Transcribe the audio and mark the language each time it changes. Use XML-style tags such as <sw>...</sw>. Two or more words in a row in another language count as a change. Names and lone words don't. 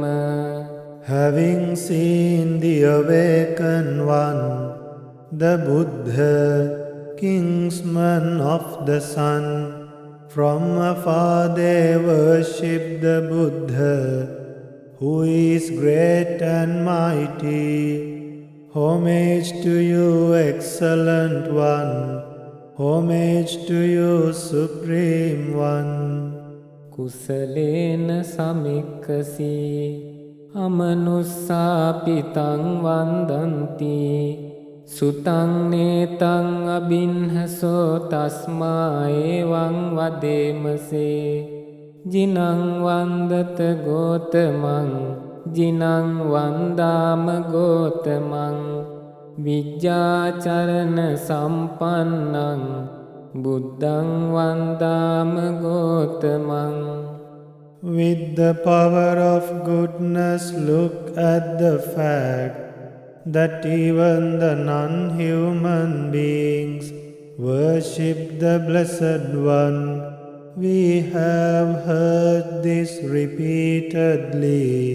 <en>Having seen the awakened one, the Buddha, kingsman of the sun, from afar they worship the Buddha, who is great and mighty. Homage to you, excellent one. Homage to you, supreme one.</en> <pi>කුසලේන සමික්කසී අමනුස්සාපිතං වන්දන්ති සුතං නේතං අබින්හසෝ තස්මා එවං වදේමසේ ජිනං වන්දත ගෝතමං ජිනං වන්දාම ගෝතමං විජ්ජාචරණ සම්පන්නං බුද්ධං වන්දාම ගෝතමං.</pi> <en>With the power of goodness, look at the fact that even the non-human beings worship the Blessed One. We have heard this repeatedly.</en>